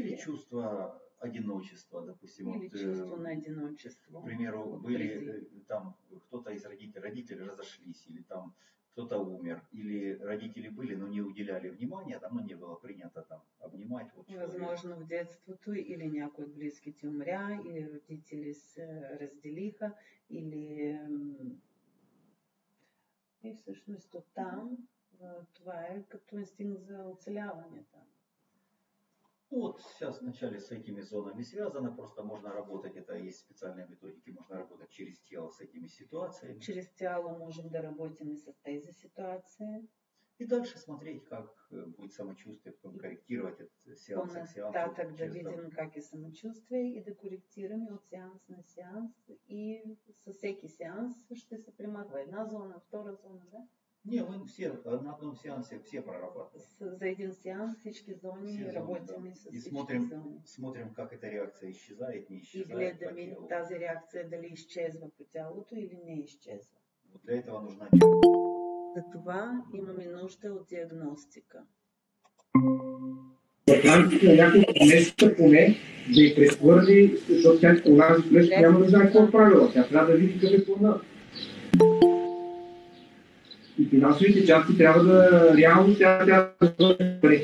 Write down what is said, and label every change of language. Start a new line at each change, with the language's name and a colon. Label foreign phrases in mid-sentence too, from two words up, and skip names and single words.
Russian: Или чувство одиночества, допустим. Или вот,
Bulgarian: чувство на одиночество.
Russian: К примеру, были там кто-то из родителей разошлись, или там кто-то умер, или родители были, но не уделяли внимания, там, не было принято там обнимать. Вот
Bulgarian: Възможно в детството или някой от близките умря, или родители се разделиха, или и всъщност оттам това е като инстинкт за оцеляване там.
Russian: Вот сейчас вначале с этими зонами связано, просто можно работать, это есть специальные методики, можно работать через тело с этими ситуациями.
Bulgarian: Через тяло можем да работим и с тези ситуации.
Russian: И дальше смотреть, как будет самочувствие, потом корректировать это сеанс к сеансу.
Bulgarian: По-нататък да видим как е самочувствие и да коректираме от сеанс на сеанс. И със всеки сеанс ще се примахва една зона, втора зона, да?
Russian: Не, мы все на одном сеансе все прорабатываем.
Bulgarian: За един сеанс всички зони работим и с всички зони.
Russian: Смотрим, как эта реакция исчезает, не исчезает.
Bulgarian: И гледаме тази реакция дали изчезва по тялото или не изчезва.
Russian: Вот для этого нужна диагностика.
Bulgarian: За това имаме нужда от диагностика. В рамките на няколко месеца поне да й прехвърли, защото тя онази плещ няма да знае какво е правила. Тя трябва да види къде плана. И финансовите части трябва да реално тя трябва да върне пари.